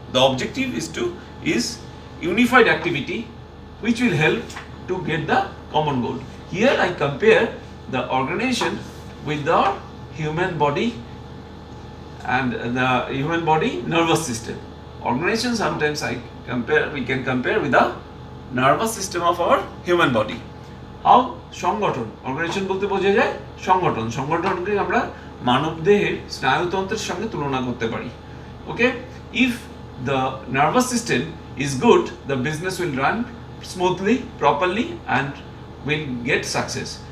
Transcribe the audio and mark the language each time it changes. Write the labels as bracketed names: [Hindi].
[English] The objective is unified activity which will help to get the common goal. Here I compare the organization with the human body and the human body nervous system. Organization sometimes we can compare with the nervous system of our human body. How? [Bangla] সংগঠন, organisation বলতে বোঝা যায় সংগঠনকে আমরা মানবদেহের স্নায়ুতন্ত্রের সঙ্গে তুলনা করতে পারি। [English] Okay, if the nervous system is good, the business will run smoothly, properly and will get success.